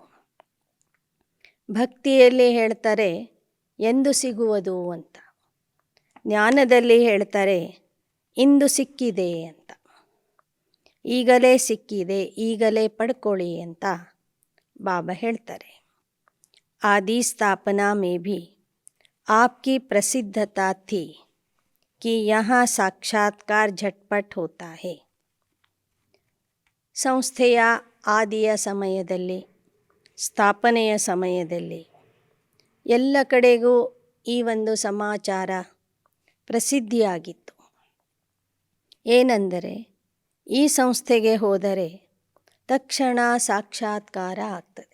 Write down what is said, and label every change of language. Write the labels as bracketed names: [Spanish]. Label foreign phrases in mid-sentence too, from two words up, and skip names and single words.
[Kannada] ಭಕ್ತಿಯಲ್ಲಿ ಹೇಳ್ತಾರೆ ಎಂದು ಸಿಗುವುದು ಅಂತ, ಜ್ಞಾನದಲ್ಲಿ ಹೇಳ್ತಾರೆ ಇಂದು ಸಿಕ್ಕಿದೆ ಅಂತ. ಈಗಲೇ ಸಿಕ್ಕಿದೆ, ಈಗಲೇ ಪಡ್ಕೊಳ್ಳಿ ಅಂತ ಬಾಬಾ ಹೇಳ್ತಾರೆ. [Hindi] आदि स्थापना में भी आपकी प्रसिद्धता थी कि यहाँ साक्षात्कार झटपट होता है. [Kannada] ಸಂಸ್ಥೆಯ ಆದಿಯ ಸಮಯದಲ್ಲಿ, ಸ್ಥಾಪನೆಯ ಸಮಯದಲ್ಲಿ ಎಲ್ಲ ಕಡೆಗೂ ಈ ಒಂದು ಸಮಾಚಾರ ಪ್ರಸಿದ್ಧಿಯಾಗಿತ್ತು. ಏನೆಂದರೆ ಈ ಸಂಸ್ಥೆಗೆ ಹೋದರೆ ತಕ್ಷಣ ಸಾಕ್ಷಾತ್ಕಾರ ಆಗ್ತದೆ.